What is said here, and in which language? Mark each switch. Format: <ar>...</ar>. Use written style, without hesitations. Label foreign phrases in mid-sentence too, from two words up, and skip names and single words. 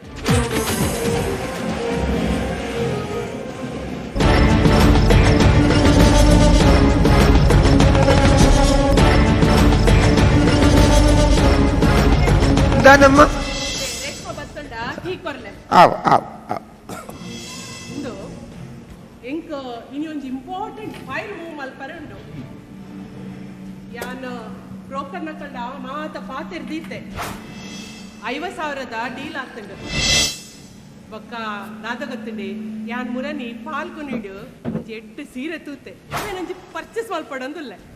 <tcy>ದಾದಮ್ಮ ರೇಷ್ಮೆ ಬತ್ತಂಡ ಹೀಗ್ ಬರ್ಲೆ ಆವ್ ಆವ್ ಆವ್ ಉಂಡು ಎಂಕ್ ಇನಿ ಒಂಜಿ</tcy> <en>important file</en> <tcy>ಮೂವ್ ಮಲ್ಪರೆ ಉಂಡು. ಯಾನ್ ಬ್ರೋಕರ್ ನಕಂಡ ಮಾತ ಪಾತೆರ್ದಿತ್ತೆ 50,000 ಡೀಲ್ ಆಗ್ತಂಡು. ಬೊಕ್ಕ ದಾದ ಗೊತ್ತುಂಡಿ ಯಾನ್ ಮುರನಿ ಪಾಲ್ಗೊನಿಡು ಒಂಜಿ 8 ಸೀರೆ ತೂತೆ ನಂಜಿ ಪರ್ಚೇಸ್ ಮಲ್ಪಡೊಂದುಲ್ಲೆ.</tcy>